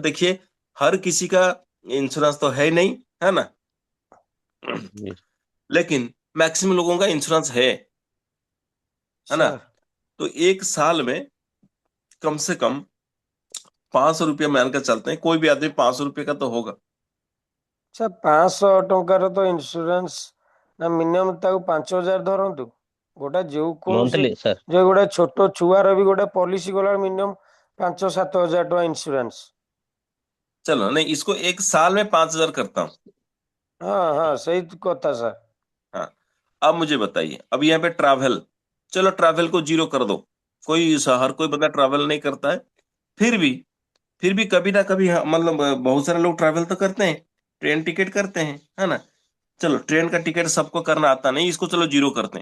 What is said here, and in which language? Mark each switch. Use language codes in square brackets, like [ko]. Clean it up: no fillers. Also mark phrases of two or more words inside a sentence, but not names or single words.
[hi] देखिए, हर किसी का इंश्योरेंस तो है नहीं, है ना, जी लेकिन मैक्सिमम लोगों का इंश्योरेंस है ना। सर। तो एक साल में कम से कम 500 रुपया मानकर चलते हैं, कोई भी आदमी 500 रुपये का तो होगा। [or] सर 500 ଟଙ୍କାର ତ ଇନ୍ସୁରାନ୍ସ ନା ମିନିମମ୍ ତାକୁ 5 ହଜାର ଧରନ୍ତୁ। ଗୋଟେ ଯେଉ କୌଣସି [hi] मंथली सर। [or] ଯେ ଗୋଟେ ଛୋଟ ଛୁଆର ବି ଗୋଟେ ପଲିସି ଗଲା ମିନିମମ୍ 5-7 ହଜାର ଟଙ୍କା ଇନ୍ସୁରାନ୍ସ। [hi] चलो नहीं, इसको एक साल में 5 हज़ार करता हूँ। [or] ହଁ ହଁ ସେଇ କଥା ସାର୍। [hi] हाँ। अब मुझे बताइए, अब यहाँ पे ट्रैवल, चलो ट्रैवल को जीरो कर दो। हर कोई बंदा ट्रैवल नहीं करता है। फिर भी फिर भी कभी ना कभी, हाँ, मतलब बहुत सारे लोग ट्रैवल तो करते हैं, ट्रेन टिकट करते हैं, है ना। चलो ट्रेन का टिकट सबको करना आता नहीं, इसको चलो जीरो करते हैं।